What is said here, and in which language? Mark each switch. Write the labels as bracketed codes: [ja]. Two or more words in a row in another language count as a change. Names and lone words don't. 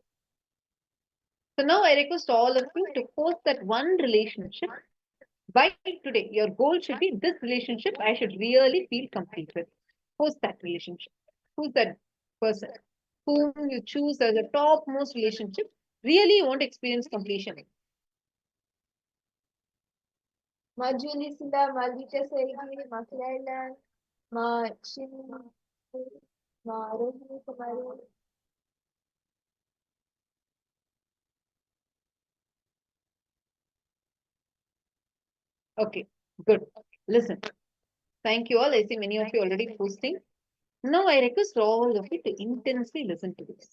[en] So now I request all of you to post that one relationship by today. Your goal should be this relationship I should really feel complete with. Post that relationship. Who's that person whom you choose as a topmost relationship? Really you want to experience completion. Ma Julie Sinda, Ma Lita Saigi, Ma Claireland, Ma Shin, Ma Rohini Kumari. Okay, good. Listen. Thank you all. I see many of you already posting. Now I request all of you to intensely listen to this.